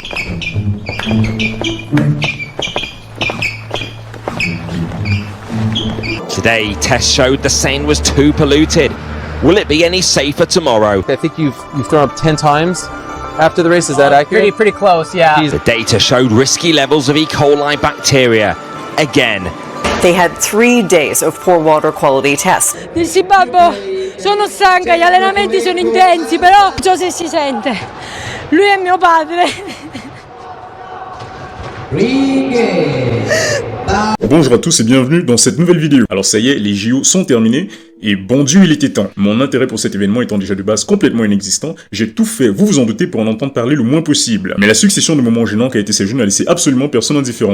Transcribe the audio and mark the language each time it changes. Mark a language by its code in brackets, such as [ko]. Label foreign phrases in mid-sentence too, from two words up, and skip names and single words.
[en] Today, tests showed the Seine was too polluted. Will it be any safer tomorrow? I think you've thrown up 10 times after the race. Is that accurate? Pretty close, yeah. The data showed risky levels of E. coli bacteria. Again. They had 3 days of poor water quality tests. [it] Dissi babbo, sono stanca, gli allenamenti sono intensi, però non so se si sente. Lui è mio padre. [fr] Bonjour à tous et bienvenue dans cette nouvelle vidéo. Alors ça y est, les JO sont terminés et bon Dieu il était temps. Mon intérêt pour cet événement étant déjà de base complètement inexistant, j'ai tout fait, vous vous en doutez, pour en entendre parler le moins possible. Mais la succession de moments gênants qu'a été ces Jeux n'a laissé absolument personne indifférent.